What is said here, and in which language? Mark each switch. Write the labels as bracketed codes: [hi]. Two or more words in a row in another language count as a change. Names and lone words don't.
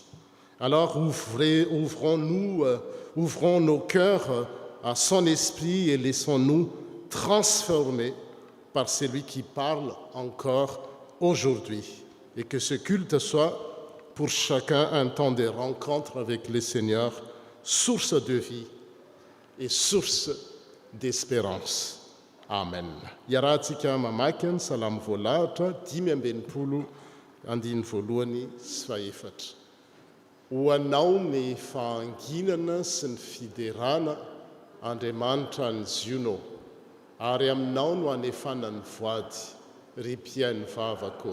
[fr] Alors ouvrons nos cœurs à son esprit et laissons-nous transformer par celui qui parle encore aujourd'hui. Et que ce culte soit pour chacun un temps de rencontre avec le Seigneur, source de vie et source d'espérance. Amen. [mg] Iarahantsika mamaky ny salamo voalahatra 5:24. Ho anao ny fahanginana sy ny fiderana, Andriamanitra ny ziono, ary aminao no hanefana ny voady, ry mpiainy vavako.